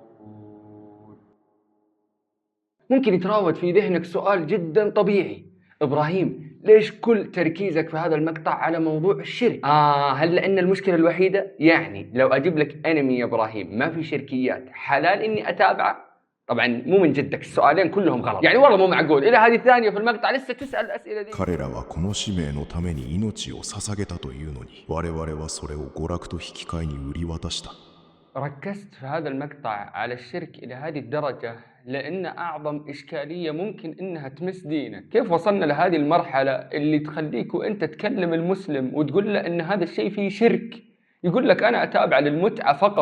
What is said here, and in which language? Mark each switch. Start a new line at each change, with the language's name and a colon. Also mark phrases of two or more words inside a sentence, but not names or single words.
Arabic: ممكن يتراود في ذهنك سؤال جدا طبيعي: إبراهيم، ليش كل تركيزك في هذا المقطع على موضوع الشرك؟ هل لأن المشكلة الوحيدة؟ يعني لو أجيب لك أنمي يا إبراهيم ما في شركيات، حلال إني أتابعه؟ طبعا مو من جدك، السؤالين كلهم غلط، يعني والله مو معقول. إلى هذه الثانية في المقطع لسه تسأل الأسئلة دي.
Japanese: 彼らはこの使命のために命を捧げたというのに、我々はそれを娯楽と引き換えに売り渡した。
Arabic: ركزت في هذا المقطع على الشرك إلى هذه الدرجة لأن أعظم إشكالية ممكن إنها تمس دينك. كيف وصلنا لهذه المرحلة اللي تخليك وأنت تكلم المسلم وتقول له إن هذا الشيء فيه شرك، يقول لك أنا أتابع للمتعة فقط؟